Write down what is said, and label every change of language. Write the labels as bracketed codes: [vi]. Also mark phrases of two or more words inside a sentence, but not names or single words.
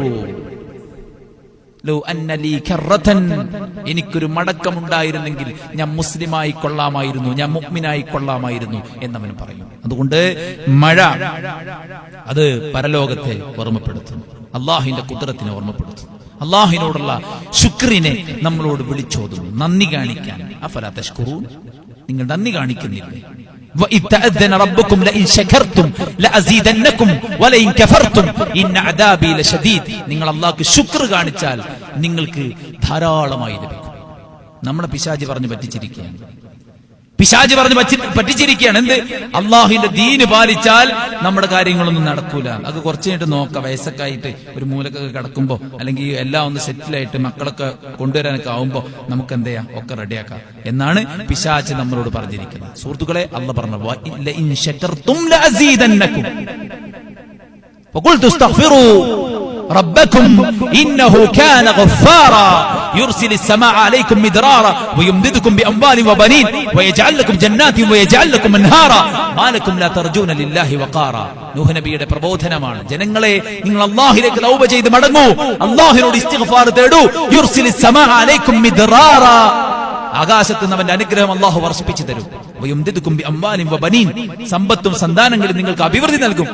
[ar] لو أن لي كرة, [ml] എനിക്കൊരു മടക്കമുണ്ടായിരുന്നെങ്കിൽ ഞാൻ മുസ്ലിമായി കൊള്ളാമായിരുന്നു, ഞാൻ മുഅ്മിനായി കൊള്ളാമായിരുന്നു എന്നവൻ പറയും. അതുകൊണ്ട് മഴ അത് പരലോകത്തെ ഓർമ്മപ്പെടുത്തുന്നു, അള്ളാഹുവിന്റെ ഖുദ്റത്തിനെ ഓർമ്മപ്പെടുത്തുന്നു, അള്ളാഹുവിനോടുള്ള ശുക്രിനെ നമ്മളോട് വിളിച്ചോതുന്നു, നന്ദി കാണിക്കാൻ. [ar] أفلا تشكرون, [ml] നിങ്ങൾ നന്ദി കാണിക്കുന്നില്ലേ? [ar] وَإِذْ تَأَذَّنَ رَبُّكُمْ لَئِنْ شَكَرْتُمْ لَأَزِيدَنَّكُمْ وَلَئِنْ كَفَرْتُمْ إِنَّ عَذَابِي لَشَدീദ്. [ml] നിങ്ങൾ അല്ലാഹുവിന് ശുക്ർ കാണിച്ചാൽ നിങ്ങൾക്ക് ധാരാളമായി ലഭിക്കും. നമ്മളെ പിശാച് പറഞ്ഞു പറ്റിച്ചിരിക്കുകയാണ്. എന്ത്? അള്ളാഹുവിന്റെ ദീന് പാലിച്ചാൽ നമ്മുടെ കാര്യങ്ങളൊന്നും നടക്കൂല. അത് കുറച്ചു കഴിഞ്ഞിട്ട് നോക്കാം, വയസ്സൊക്കെ ആയിട്ട് ഒരു മൂലക്കൊക്കെ കിടക്കുമ്പോ, അല്ലെങ്കിൽ എല്ലാം ഒന്ന് സെറ്റിലായിട്ട് മക്കളൊക്കെ കൊണ്ടുവരാനൊക്കെ ആവുമ്പോ നമുക്ക് എന്ത് ചെയ്യാം, ഒക്കെ റെഡിയാക്കാം എന്നാണ് പിശാച് നമ്മളോട് പറഞ്ഞിരിക്കുന്നത്. സുഹൃത്തുക്കളെ, അള്ളാഹ് പറഞ്ഞു [ar] لئن شكرتم لأزيدنكم فقلت استغفروا ربكم إنه كان غفارا يرسل السماء عليكم مدرارا ويمددكم بأموال وبنين ويجعل لكم جنات ويجعل لكم أنهارا ما لكم لا ترجون لله وقارا. [ml] നൂഹ് നബിയുടെ പ്രബോധനമാണ്, ജനങ്ങളെ നിങ്ങൾ അല്ലാഹുവിലേക്ക് തൗബ ചെയ്ത് മടങ്ങൂ, അല്ലാഹുവിനോട് ഇസ്തിഗ്ഫാർ തേടൂ. [ar] يرسل السماء عليكم مدرارا, [ml] ആകാശത്ത് നിന്ന് അവന്റെ അനുഗ്രഹം അല്ലാഹു വർഷിപ്പിച്ചു തരും. [ar] ويمددكم بأموال وبنين, [ml] സമ്പത്തും സന്താനങ്ങളും നിങ്ങൾക്ക് അഭിവൃദ്ധി നൽകും.